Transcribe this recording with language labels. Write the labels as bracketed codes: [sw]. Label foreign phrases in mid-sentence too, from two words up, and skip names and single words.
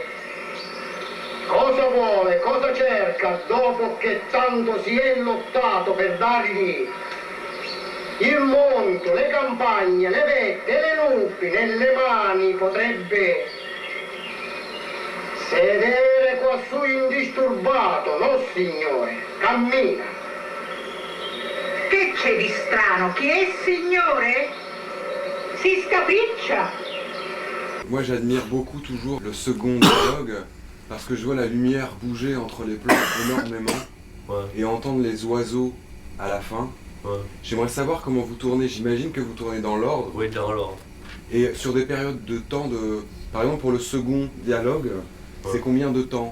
[it] Cosa vuole, cosa cerca dopo che tanto si è lottato per dargli il mondo, le campagne, le vette, le nubi nelle mani? Potrebbe sedere quassù indisturbato, no signore, cammina. Che c'è di strano? Chi è signore? Si scapriccia. [fr] Moi j'admire beaucoup toujours le second dialogue parce que je vois la lumière bouger entre les plans énormément et entendre les oiseaux à la fin. J'aimerais savoir comment vous tournez, j'imagine que vous tournez dans l'ordre. Oui, dans l'ordre. Et sur des périodes de temps de... Par exemple pour le second dialogue, c'est combien de temps?